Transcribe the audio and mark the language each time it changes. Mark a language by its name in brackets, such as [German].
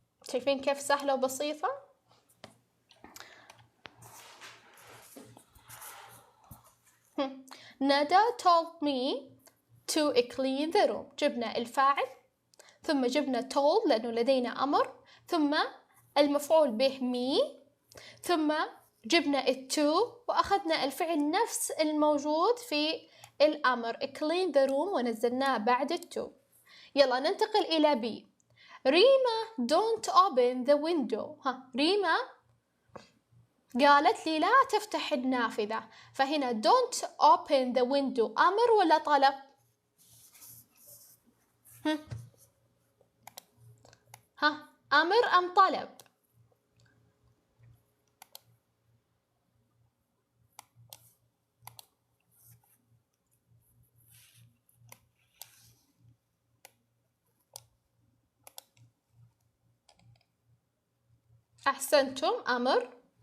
[Arabic] شايفين كيف سهلة وبسيطة؟ [English] ندى told me to clean the room. [Arabic] جبنا الفاعل، ثم جبنا told لأنه لدينا أمر، ثم المفعول به me، ثم جبنا التو وأخذنا الفعل نفس الموجود في الأمر [English] clean the room [Arabic] ونزلناه بعد التو. يلا ننتقل إلى B. [English] ريما don't open the window. [Arabic] ريما قالت لي لا تفتح النافذة. فهنا [English] don't open the window [Arabic] أمر ولا طلب؟ أمر أم طلب؟ أحسنتم أمر.